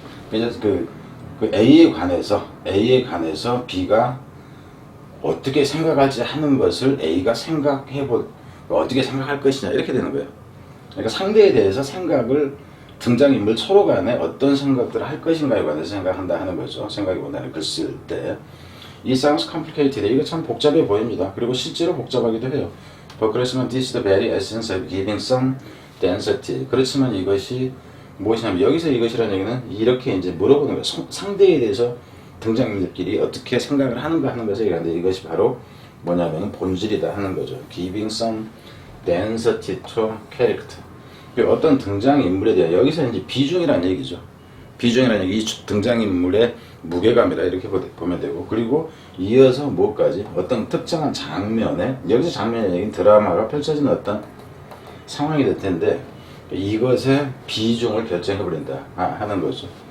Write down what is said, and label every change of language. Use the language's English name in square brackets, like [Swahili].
[Korean] 그래서 그 A에 관해서 B가 어떻게 생각하지 하는 것을 A가 어떻게 생각할 것이냐 이렇게 되는 거예요. 그러니까 상대에 대해서 생각을 등장인물 서로 간에 어떤 생각들을 할 것인가에 관해서 생각한다 하는 거죠. 생각해 본다는 글 쓸 때. [English] It sounds complicated. [Korean] 이거 참 복잡해 보입니다. 그리고 실제로 복잡하기도 해요. [English] But [Korean] 그렇지만 [English] this is the very essence of giving some density. [Korean] 그렇지만 이것이 무엇이냐면 여기서 이것이라는 얘기는 이렇게 이제 물어보는 거예요. 상대에 대해서 등장인물끼리 어떻게 생각을 하는가 하는 것을 얘기하는데 이것이 바로 뭐냐면 본질이다 하는 거죠. [English] Giving some density to character. [Korean] 어떤 등장인물에 대한 여기서 이제 비중이라는 얘기죠. 비중이라는 얘기, 이 등장인물의 무게감이다 이렇게 보면 되고 그리고 이어서 뭐까지 어떤 특정한 장면에 여기서 장면의 얘기는 드라마가 펼쳐지는 어떤 상황이 될 텐데 이것의 비중을 결정해버린다 하는 거죠.